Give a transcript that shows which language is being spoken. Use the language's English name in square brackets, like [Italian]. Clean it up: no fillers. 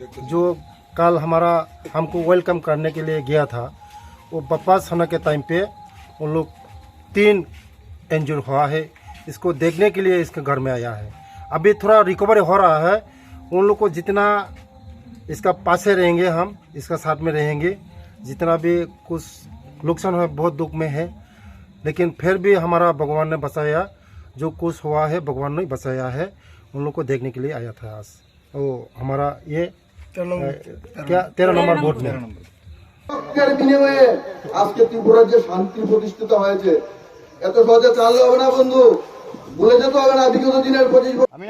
[Hindi] जो कल हमारा हमको वेलकम करने के लिए गया था वो वापस होने के टाइम पे उन लोग 3 इंजर हुआ है। इसको देखने के लिए इसके घर में आया है। अभी थोड़ा रिकवरी हो रहा है। उन लोग को जितना इसका पासे रहेंगे हम इसका साथ में रहेंगे। जितना भी कुछ नुकसान है बहुत दुख में है, लेकिन फिर भी हमारा भगवान ने बचाया। जो कुछ हुआ है भगवान ने बचाया है। उन लोग को देखने के लिए आया था आज। वो हमारा ये 13 नंबर बोर्ड में [Bangla] বিনিময়ে আজকে ত্রিপুরা যে শান্তি প্রতিষ্ঠিত হয়েছে, এত সহজে চালু হবে না বন্ধু, বলে যেতে হবে না বিগত দিনের 25 বছর।